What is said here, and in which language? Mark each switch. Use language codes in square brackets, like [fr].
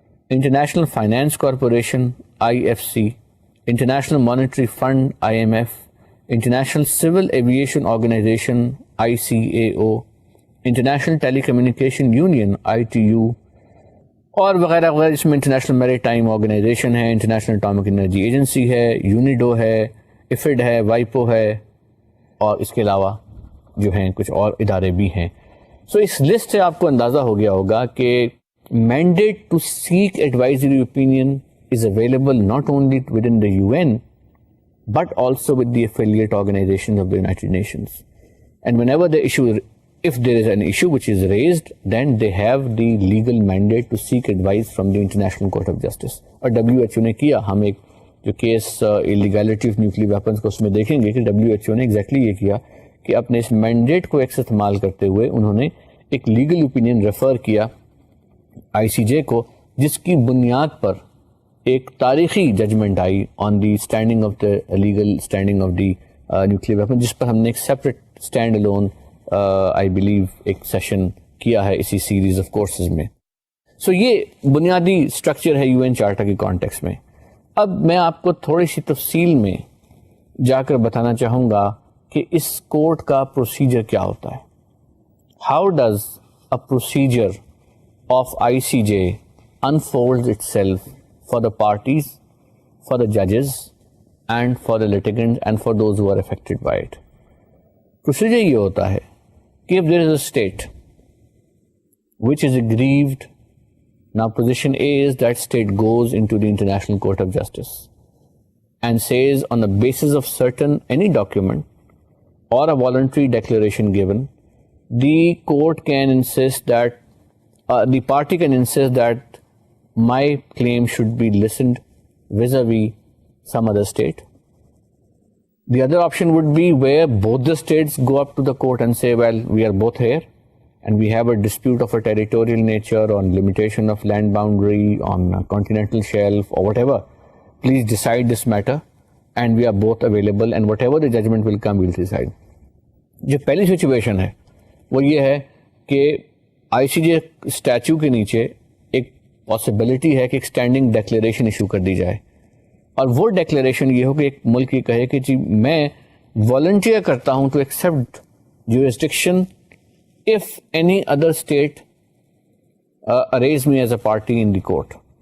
[en] international finance corporation IFC, international monetary fund IMF, international civil aviation organization ICAO, international tele communication union ITU [ur] اور وغیرہ وغیرہ, جس میں international میری ٹائم آرگنائزیشن ہے, انٹرنیشنل اٹامک انرجی ایجنسی ہے, یونیڈو ہے, IFID ہے, وائپو ہے, اور اس کے علاوہ جو ہیں کچھ اور ادارے بھی ہیں. سو اس لسٹ سے آپ کو اندازہ ہو گیا ہوگا کہ [en] mandate to seek advisory opinion is available not only within the UN but also with the affiliate organizations of the United Nations. And whenever if there is an issue which is raised, then they have the legal mandate to seek advice from the International Court of Justice. [ur] اور WHO نے کیا, ہم ایک جو case [en] illegality of nuclear weapons [ur] کو اس میں دیکھیں گے کہ WHO نے exactly یہ کیا کہ اپنے اس مینڈیٹ کو ایک استعمال کرتے ہوئے انہوں نے ایک لیگل اوپینین ریفر کیا ICJ کو, جس کی بنیاد پر ایک تاریخی judgment I [en] on the standing of the legal standing of the nuclear weapon, [ur] جس پر ہم نے ایک separate stand alone I believe ایک سیشن کیا ہے اسی سیریز آف کورسز میں. سو یہ بنیادی اسٹرکچر ہے UN چارٹر کی کانٹیکس میں. اب میں آپ کو تھوڑی سی تفصیل میں جا کر بتانا چاہوں گا کہ اس کورٹ کا پروسیجر کیا ہوتا ہے. [en] How does a procedure of ICJ unfolds itself for the parties, for the judges and for the litigants and for those who are affected by it. Procedure [ur] یہ ہوتا ہے کہ [en] if there is a state which is aggrieved, now position A is that state goes into the International Court of Justice and says on the basis of certain any document or a voluntary declaration given, the court can insist that the party can insist that my claim should be listened vis-a-vis some other state. The other option would be where both the states go up to the court and say, well, we are both here and we have a dispute of a territorial nature on limitation of land boundary, on a continental shelf or whatever. Please decide this matter and we are both available and whatever the judgment will come, we'll decide. [ur] جو پہلی situation ہے وہ یہ ہے کہ آئی سی جے statue کے نیچے ایک پاسبلٹی ہے کہ ایک اسٹینڈنگ ڈیکلیریشن ایشو کر دی جائے اور وہ ڈیکلیریشن یہ ہو کہ ایک ملک یہ کہے کہ جی میں والنٹیئر کرتا ہوں [en] To accept jurisdiction if any other state arrays me as a party in the court.